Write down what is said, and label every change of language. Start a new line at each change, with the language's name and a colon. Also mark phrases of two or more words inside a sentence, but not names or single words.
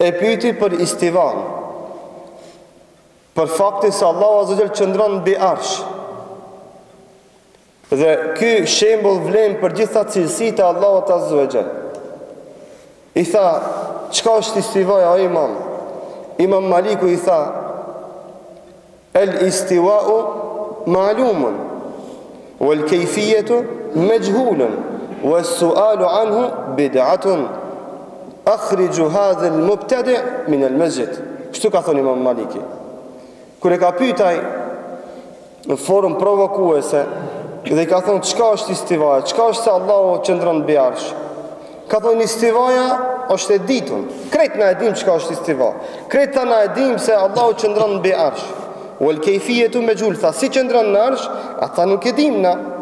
Albanian: E pyeti për istivan, për faktin se Allahu
Arabic: عز وجل
Albanian: qëndron mbi arsh. Dhe ky shembull vlen për gjitha cilësitë e Allahut
Arabic: عز وجل.
Albanian: I tha, çka është istivaja o imam? Imam Maliku i tha,
Arabic: الاستواء معلوم والكيفية مجهول والسؤال عنه بدعة. أخرجوا هذا المبتدع من المسجد.
Albanian: Kështu ka thënë Imam Maliki. Kur e ka pyetaj në formë provokuese dhe i ka thonë çka është istivaja, çka është se Allahu qëndron mbi arsh. Ka thonë istivaja është e ditun. Krejt na e dim çka është istiva. Krejt na e dim se Allahu qëndron mbi arsh.
Arabic: والكيفية مجهول,
Albanian: tha si qëndron në arsh, ata nuk e dim na.